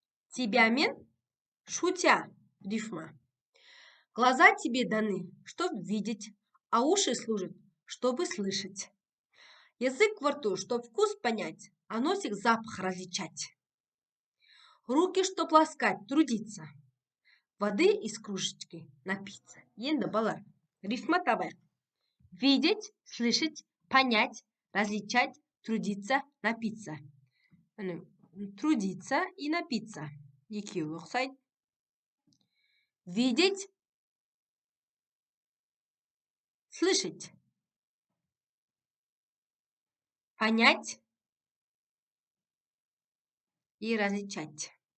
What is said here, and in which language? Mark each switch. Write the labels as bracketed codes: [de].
[ru] Тебя мен шутя рифма. Глаза тебе даны, чтобы видеть, а уши служат, чтобы слышать. Язык во рту, чтобы вкус понять, а носик запах различать. Руки, чтоб ласкать, трудиться. Воды из кружечки напиться. [kk] Енді балар, рифма табайық. [ru] Видеть, слышать, понять, различать, трудиться, напиться. Трудиться и напиться. [kk] Екеуі ұқсайды. [ru] Видеть, слышать, понять и различать.